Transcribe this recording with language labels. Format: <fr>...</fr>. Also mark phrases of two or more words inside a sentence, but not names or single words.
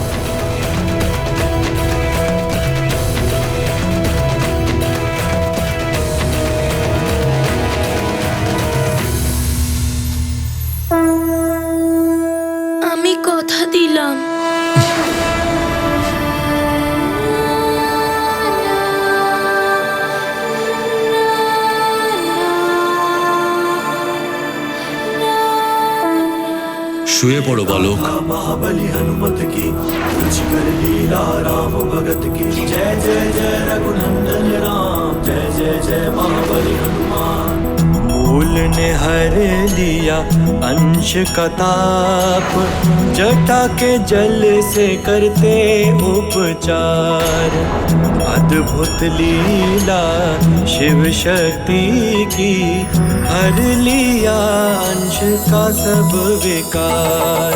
<bn>আমি কথা দিলাম। শুয়ে পড়ো বালক।</bn> <hi>महाबली हनुमत की रुचिकर लीला राम भगत की जय जय जय रघुनंदन राम जय जय जय महाबली हनुमान। मूल ने हर लिया अंश का ताप, जटा के जल से करते उपचार। अद्भुत लीला शिव शक्ति की, हर लिया अंश का सब विकार।</hi>